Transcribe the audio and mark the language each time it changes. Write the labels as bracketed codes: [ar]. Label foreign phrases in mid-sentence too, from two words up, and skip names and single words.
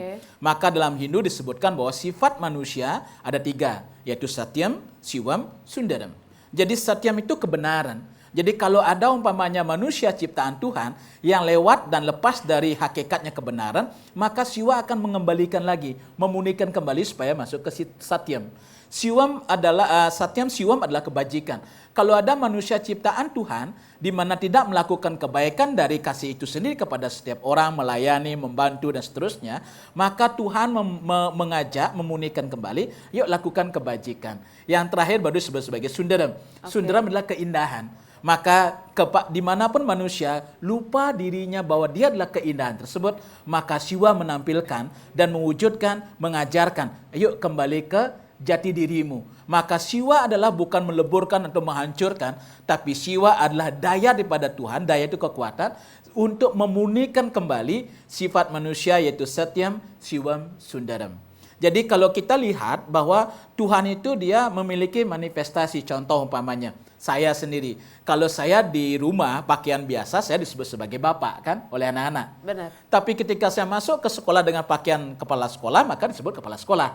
[id] Maka dalam Hindu disebutkan bahwa sifat manusia ada 3, yaitu [sa] Satyam, Siwam, Sundaram. [id] Jadi Satyam itu kebenaran. Jadi kalau ada umpamanya manusia ciptaan Tuhan yang lewat dan lepas dari hakikatnya kebenaran, maka siwa akan mengembalikan lagi, memurnikan kembali supaya masuk ke satyam. [sa] Satyam siwam [id] adalah kebajikan. Kalau ada manusia ciptaan Tuhan di mana tidak melakukan kebaikan dari kasih itu sendiri kepada setiap orang, melayani, membantu dan seterusnya, maka Tuhan mengajak memurnikan kembali, yuk lakukan kebajikan. Yang terakhir baru disebut sebagai sundaram. Sundaram adalah keindahan. Maka dimanapun manusia lupa dirinya bahwa dia adalah keindahan tersebut, maka siwa menampilkan dan mewujudkan, mengajarkan, yuk kembali ke jati dirimu. Maka siwa adalah bukan meleburkan atau menghancurkan, tapi siwa adalah daya daripada Tuhan, daya itu kekuatan untuk memurnikan kembali sifat manusia, yaitu [sa] satyam, siwam, sundaram. [id] Jadi kalau kita lihat bahwa Tuhan itu dia memiliki manifestasi, contoh umpamanya saya sendiri. Kalau saya di rumah pakaian biasa, saya disebut sebagai bapak kan oleh anak-anak. Benar. Tapi ketika saya masuk ke sekolah dengan pakaian kepala sekolah, maka disebut kepala sekolah.